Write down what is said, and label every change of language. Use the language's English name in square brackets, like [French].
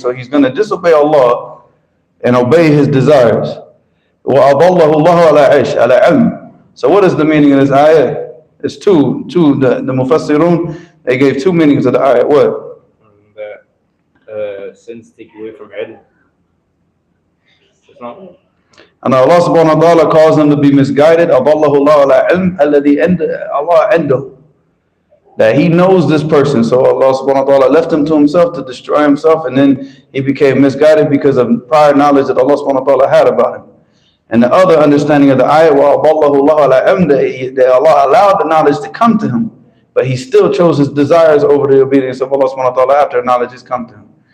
[English] So he's going to disobey Allah and obey his desires. [Arabic] وَأَضَلَّهُ اللَّهُ عَلَىٰ عِلْمٍ. [English] So what is the meaning of this ayah? It's two. The Mufassirun, they gave two meanings of the ayah. What? That sins take away from ilm. It's not. And Allah subhanahu wa ta'ala calls them to be misguided. [Arabic] أَضَلَّهُ اللَّهُ عَلَى عِلْمٍ الَّذِي Allah عِنْدَهُ. [English] That he knows this person. So Allah subhanahu wa ta'ala left him to himself to destroy himself, and then he became misguided because of prior knowledge that Allah subhanahu wa ta'ala had about him. And the other understanding of the ayah, [Arabic] وَأَضَلَّهُ اللَّهُ عَلَى عِلْمٍ, [English] that Allah allowed the knowledge to come to him, but he still chose his desires over the obedience of Allah subhanahu wa ta'ala after knowledge has come to him.